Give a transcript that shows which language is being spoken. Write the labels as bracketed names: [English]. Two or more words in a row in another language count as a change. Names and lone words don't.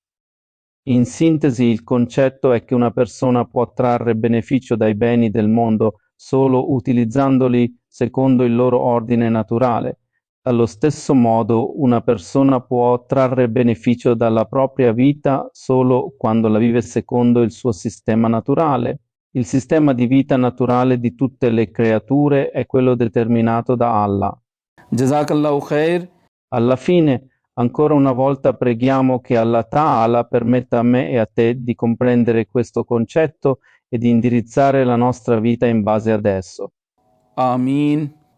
[Italian] In sintesi, il concetto è che una persona può trarre beneficio dai beni del mondo solo utilizzandoli secondo il loro ordine naturale. Allo stesso modo, una persona può trarre beneficio dalla propria vita solo quando la vive secondo il suo sistema naturale. Il sistema di vita naturale di tutte le creature è quello determinato da Allah. [Arabic] جزاك الله خير. [Italian] Alla fine, ancora una volta preghiamo che Allah Ta'ala permetta a me e a te di comprendere questo concetto e di indirizzare la nostra vita in base ad esso. Amin.